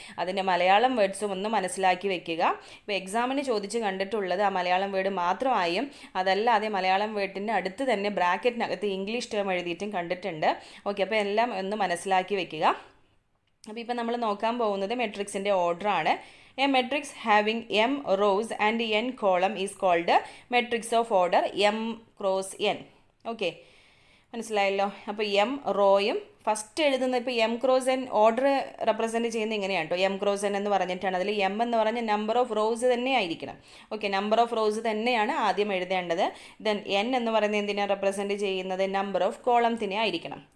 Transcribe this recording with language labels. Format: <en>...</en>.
<ml>അതിൻ്റെ മലയാളം വേർഡ്സും ഒന്ന് മനസ്സിലാക്കി വെക്കുക. ഇപ്പോൾ എക്സാമിന് ചോദിച്ച് കണ്ടിട്ടുള്ളത് ആ മലയാളം വേർഡ് മാത്രമായും അതല്ലാതെ മലയാളം വേർഡിൻ്റെ അടുത്ത് തന്നെ ബ്രാക്കറ്റിനകത്ത് ഇംഗ്ലീഷ് ടേം എഴുതിയിട്ടും കണ്ടിട്ടുണ്ട്. ഓക്കെ, അപ്പോൾ എല്ലാം ഒന്ന് മനസ്സിലാക്കി വെക്കുക. അപ്പോൾ ഇപ്പോൾ നമ്മൾ നോക്കാൻ പോകുന്നത് മെട്രിക്സിൻ്റെ ഓർഡറാണ്.</ml> <en>A matrix having m rows and n column is called matrix of order m cross n.</en> <ml>Okay, മനസ്സിലായല്ലോ. അപ്പോൾ എം റോയും ഫസ്റ്റ് എഴുതുന്ന ഇപ്പോൾ M cross an order represent ചെയ്യുന്നത് ഇങ്ങനെയാണ് കേട്ടോ. എം ക്രോസ് എൻ എന്ന് പറഞ്ഞിട്ടാണ്. അതിൽ എം എന്ന് പറഞ്ഞ നമ്പർ ഓഫ് റോസ് തന്നെ ആയിരിക്കണം. ഓക്കെ, നമ്പർ ഓഫ് റോസ് തന്നെയാണ് ആദ്യം എഴുതേണ്ടത്. ദെൻ എൻ എന്ന് പറയുന്നത് എന്തിനാണ് റെപ്രസെൻറ്റ് ചെയ്യുന്നത്, നമ്പർ ഓഫ് കോളംസിനെ ആയിരിക്കണം.</ml>